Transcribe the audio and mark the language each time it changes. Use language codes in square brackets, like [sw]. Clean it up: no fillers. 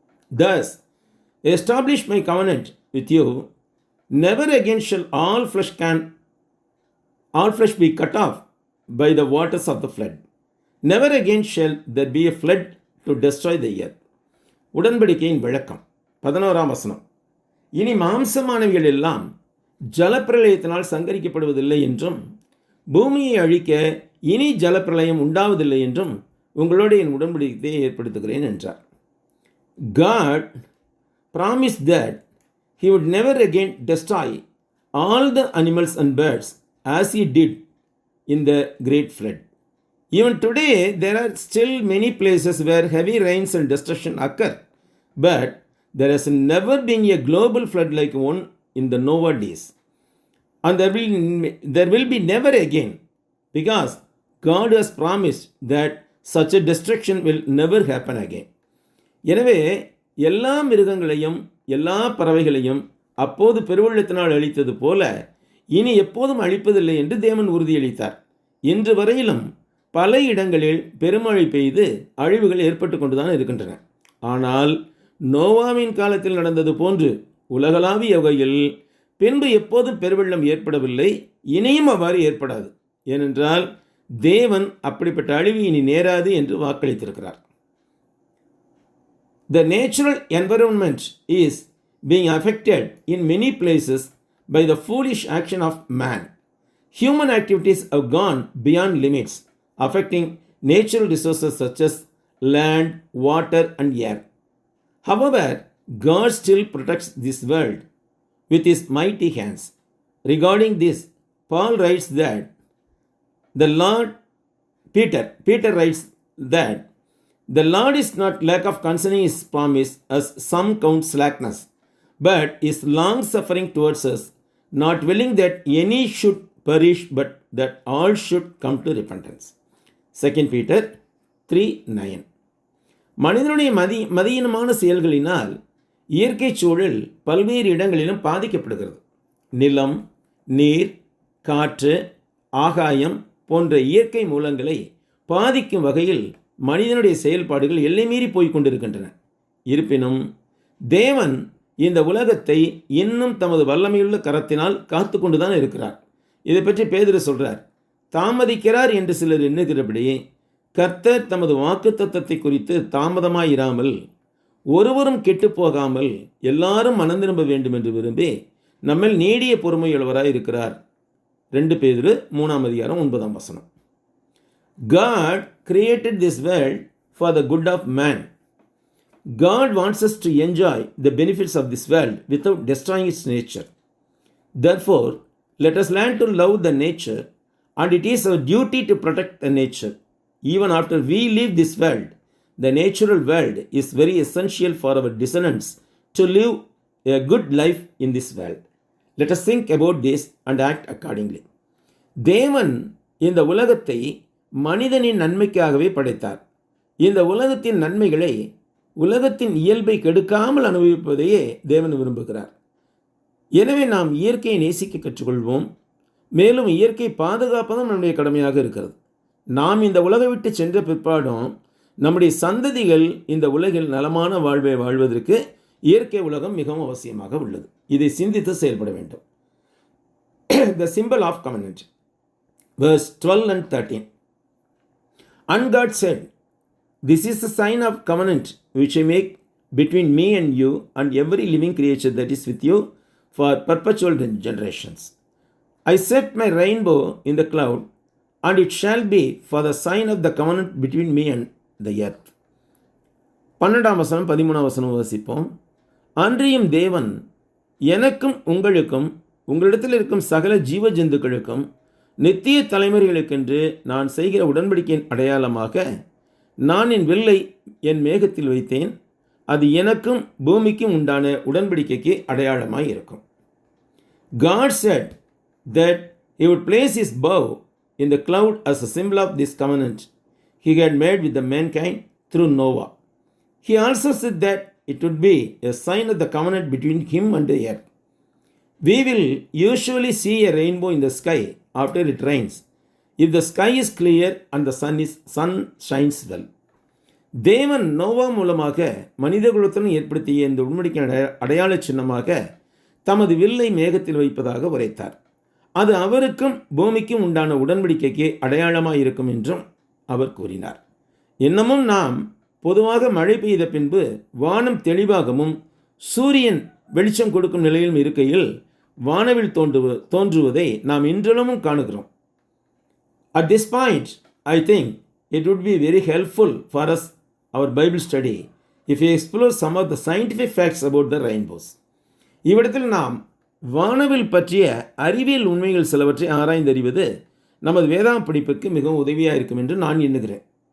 [en] Thus, establish my covenant with you. Never again shall all flesh be cut off by the waters of the flood. Never again shall there be a flood to destroy the earth. [ta] உடன்படிக்கையின் விளக்கம் 11ஆம் வசனம். இனி மாம்சமானவைகள் எல்லாம் ஜலப்பிரளயத்தினால் சங்கரிக்கப்படுவதில்லை என்றும் பூமியை அழிக்க இனி ஜலப்பிரளயம் உண்டாவதில்லை என்றும் உங்களோடு என் உடன்படிக்கையை ஏற்படுத்துகிறேன் என்றார். [en] God promised that he would never again destroy all the animals and birds as he did in the great flood. Even today, there are still many places where heavy rains and destruction occur, but there has never been a global flood like one in the Noah days. And there will be never again, because God has promised that such a destruction will never happen again. [ta] எனவே எல்லா மிருகங்களையும் எல்லா பறவைகளையும் அப்போது பெருவெள்ளத்தினால் அழித்தது போல இனி எப்போதும் அழிப்பதில்லை என்று தேவன் உறுதியளித்தார். இன்று வரையிலும் பல இடங்களில் பெருமழை பெய்து அழிவுகள் ஏற்பட்டு கொண்டுதான் இருக்கின்றன. ஆனால் நோவாவின் காலத்தில் நடந்தது போன்று உலகளாவிய வகையில் பின்பு எப்போதும் பெருவெள்ளம் ஏற்படவில்லை, இனியும் அவ்வாறு ஏற்படாது. ஏனென்றால் தேவன் அப்படிப்பட்ட அழிவு இனி நேராது என்று வாக்களித்திருக்கிறார். [en] The natural environment is being affected in many places by the foolish action of man. Human activities have gone beyond limits, affecting natural resources such as land, water, and air. However, God still protects this world with his mighty hands. Regarding this, Paul writes that the Lord, Peter writes that the Lord is not lack of concerning his promise, as some count slackness, but is long suffering towards us, not willing that any should perish, but that all should come to repentance. 2 Peter 3:9. [ta] மனிதனுடைய மதியீனமான செயல்களினால் இயற்கை சூழல் பல்வேறு இடங்களிலும் பாதிக்கப்படுகிறது. நிலம், நீர், காற்று, ஆகாயம் போன்ற இயற்கை மூலங்களை பாதிக்கும் வகையில் மனிதனுடைய செயல்பாடுகள் எல்லை மீறி போய் கொண்டிருக்கின்றன. இருப்பினும் தேவன் இந்த உலகத்தை இன்னும் தமது வல்லமையுள்ள கரத்தினால் காத்து கொண்டுதான் இருக்கிறார். இதை பற்றி பேதுரு சொல்றார், தாமதிக்கிறார் என்று சிலர் எண்ணுகிறபடி கர்த்தர் தமது வாக்குத்தத்தத்தை குறித்து தாமதமாயிராமல் ஒருவரும் கெட்டு போகாமல் எல்லாரும் மனம் திரும்ப வேண்டும் என்று விரும்பி நம்மில் நீடிய பொறுமையுள்ளவராய் இருக்கிறார். 2 பேதுரு 3:9. [en] God created this world for the good of man. God wants us to enjoy the benefits of this world without destroying its nature. Therefore, let us learn to love the nature, and it is our duty to protect the nature. Even after we leave this world, the natural world is very essential for our descendants to live a good life in this world. Let us think about this and act accordingly. [ta] தேவன் இந்த உலகத்தை மனிதனின் நன்மைக்காகவே படைத்தார். இந்த உலகத்தின் நன்மைகளை உலகத்தின் இயல்பை கெடுக்காமல் அனுபவிப்பதையே தேவன் விரும்புகிறார். எனவே நாம் இயற்கையை நேசிக்க கற்றுக்கொள்வோம். மேலும் இயற்கை பாதுகாப்பதும் நம்முடைய கடமையாக இருக்கிறது. நாம் இந்த உலகை விட்டு சென்ற பிற்பாடும் நம்முடைய சந்ததிகள் இந்த உலகில் நலமான வாழ்வை வாழ்வதற்கு இயற்கை உலகம் மிகவும் அவசியமாக உள்ளது. இதை சிந்தித்து செயல்பட வேண்டும். [en] The symbol of covenant, verse 12 and 13. And God said, this is the sign of covenant which I make between me and you and every living creature that is with you for perpetual generations. I set my rainbow in the cloud, and it shall be for the sign of the covenant between me and the earth. [ta] 12-13 வாசிப்போம். அன்றியும் தேவன் எனக்கும் உங்களுக்கும் உங்களிடத்தில் இருக்கும் சகல ஜீவ ஜந்துக்களுக்கும் நித்திய தலைமுறைகளுக்கென்று நான் செய்கிற உடன்படிக்கையின் அடையாளமாக நான் என் வில்லை என் மேகத்தில் வைத்தேன். அது எனக்கும் பூமிக்கும் உண்டான உடன்படிக்கைக்கு அடையாளமாய் இருக்கும். [en] God said that he would place his bow in the cloud as a symbol of this covenant he had made with the mankind through Noah. He also said that it would be a sign of the covenant between him and the earth. We will usually see a rainbow in the sky after it rains, if the sky is clear and the sun shines well. [ta] தேவன் நோவா மூலமாக மனிதகுலத்துடன் ஏற்படுத்திய இந்த உடன்படிக்கை அடையாள சின்னமாக தமது வில்லை மேகத்தில் வைப்பதாக உரைத்தார். அது அவருக்கும் பூமிக்கும் உண்டான உடன்படிக்கைக்கு அடையாளமாக இருக்கும் என்றும் அவர் கூறினார். இன்னமும் நாம் பொதுவாக மழை பெய்த பின்பு வானம் தெளிவாகவும் சூரியன் வெளிச்சம் கொடுக்கும் நிலையிலும் இருக்கையில் வானவில் தோன்றுவதை நாம் இன்றளவும் காணுகிறோம். [en] At this point, I think it would be very helpful for us, our Bible study, if we explore some of the scientific facts about the rainbows. [ta] இவ்விடத்தில் நாம் வானவில் பற்றிய அறிவியல் உண்மைகள் சிலவற்றை ஆராய்ந்தறிவது நமது வேதாந்த படிப்புக்கு மிகவும் உதவியாக இருக்கும் என்று நான் எண்ணுகிறேன்.